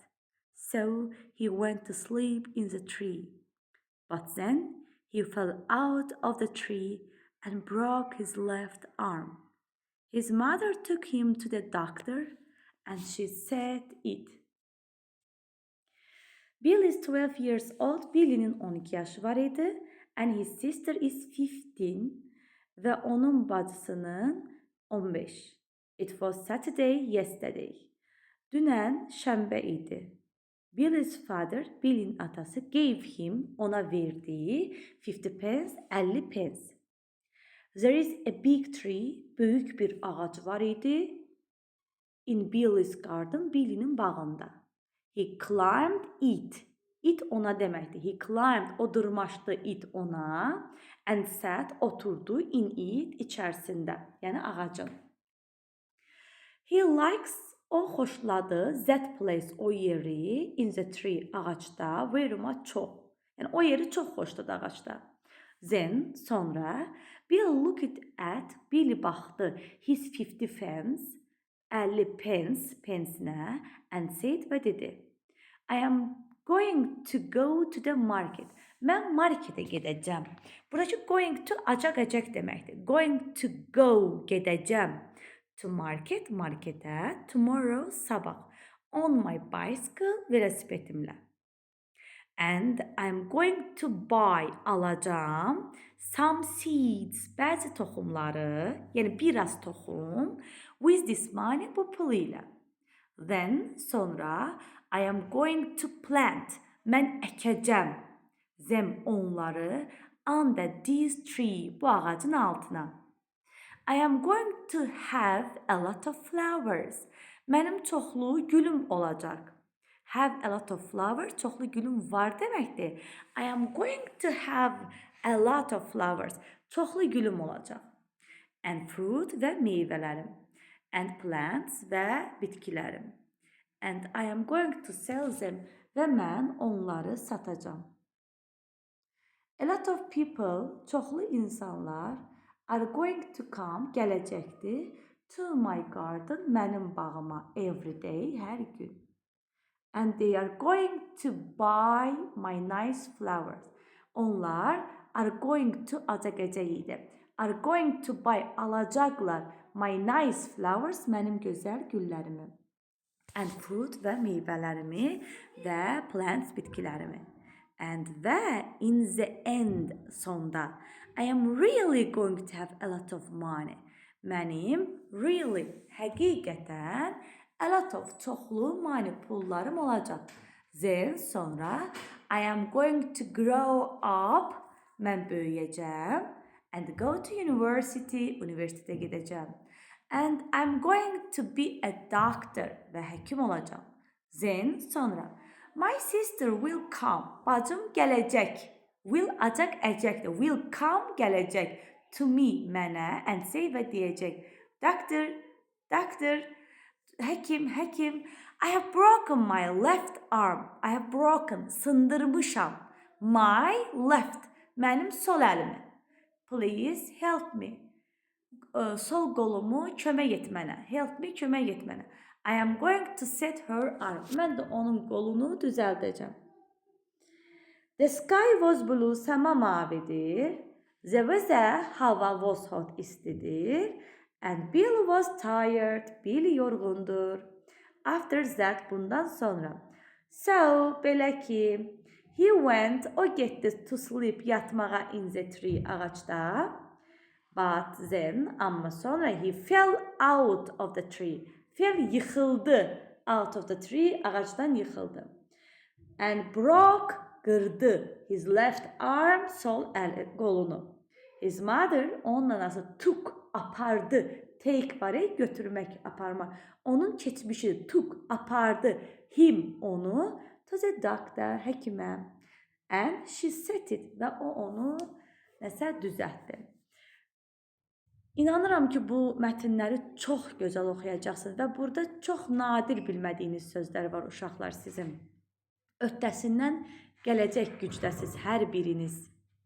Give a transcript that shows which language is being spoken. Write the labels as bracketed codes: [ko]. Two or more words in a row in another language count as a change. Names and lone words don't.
[en] So he went to sleep in the tree. But then he fell out of the tree and broke his left arm. His mother took him to the doctor and she said it. Bill is 12 years old. [az] Billy'nin 12 yaşı var idi. [en] And his sister is 15 [az] ve onun bacısının 15. [en] It was Saturday yesterday. [az] Dünən şənbə idi. [en] Billy's father, [az] Bill'in atası [en] gave him, [az] ona verdiği 50 pence, 50 pence. [en] There is a big tree, [az] büyük bir ağac var idi. [en] In Billy's garden, [az] Billy'nin bağında. [en] He climbed it. It [az] ona deməkdir. [en] He climbed, [az] o dırmaşdı [en] it ona. And sat, oturdu in it, [az] içərisində. Yəni ağacın. [en] He likes, [az] o xoşladı, [en] that place, [az] o yeri, [en] in the tree, ağaçda, very much çox. [az] Yəni o yeri çox xoşladı ağaçda. [en] Then, sonra, Bill looked at, [az] Billy baxdı, [en] his 50 pence, 50 pence, pensinə, and said [az] və dedi, [en] I am going to go to the market. [az] Mən marketə gedəcəm. Buradakı [en] going to [az] acaq-acaq deməkdir. [en] Going to go, gedəcəm. To market, marketə, tomorrow, sabah. On my bicycle, velosipetimlə. And I'm going to buy, alacağım, some seeds, [az] bəzi toxumları, yəni biraz toxum, [en] with this money, [az] bu pul ilə. [en] Then, sonra, I am going to plant, [az] mən əkəcəm, [en] them, onları, under this tree, [az] bu ağacın altına. [en] I am going to have a lot of flowers. [az] Mənim çoxlu gülüm olacaq. [en] Have a lot of flowers, [az] çoxlu gülüm var deməkdir. [en] I am going to have a lot of flowers. [az] Çoxlu gülüm olacaq. [en] And fruit [az] və meyvələrim. [en] And plants [az] və bitkilərim. [en] And I am going to sell them [az] və mən onları satacağım. [en] A lot of people, [az] çoxlu insanlar [en] are going to come, gələcəkdir, to my garden, [az] mənim bağıma, [en] every day, [az] hər gün. [en] And they are going to buy my nice flowers. [az] Onlar [en] are going to [az] acaq-acaq idi. [en] Are going to buy, alacaqlar, my nice flowers, [az] mənim gözəl güllərimi. [en] And fruit [az] və meyvələrimi və [en] plants, bitkilərimi. And və in the end, sonda, I am really going to have a lot of money. [az] Mənim really, həqiqətən [en] A lot of [az] çoxlu money pullarım olacaq. [en] Then sonra I am going to grow up. [az] Mən böyüyəcəm. [en] And go to university. [az] Universitetə gedəcəm. [en] And I'm going to be a doctor. [az] Və həkim olacağam. [en] Then sonra my sister will come. [az] Bacım gələcək. Will acaq əcəkdir. [en] Will come gələcək. To me mənə and say [az] və deyəcək. [en] Doctor, həkim, I have broken my left arm. I have broken, sındırmışam. My left, [az] mənim sol əlimi. [en] Please help me. [az] Sol qolumu kömək et mənə. [en] Help me, [az] kömək et mənə. [en] I am going to set her arm. [az] Mən də onun qolunu düzəldəcəm. [en] The sky was blue, [az] səma mavidir. [en] The weather, hava was hot, istidir. And Bill was tired, [az] Bill yorğundur. [en] After that, [az] bundan sonra. So, belə ki, [en] he went, [az] o getdi [en] to sleep, yatmağa in the tree, ağacda. But then, [az] amma sonra [en] he fell out of the tree. Fell, yıxıldı. Out of the tree, ağacdan yıxıldı. And broke, qırdı. His left arm, sol əli, qolunu. His mother, onun anası, took, apardı. Take var, götürmək, aparma. Onun keçmişi, took, apardı. Him, onu, to the doctor, həkimə. And she set it, [az] və o onu nəsə düzəltdi. İnanıram ki, bu mətnləri çox gözəl oxuyacaqsınız və burada çox nadir bilmədiyiniz sözlər var uşaqlar sizin. Öhdəsindən gələcək gücdəsiz hər biriniz.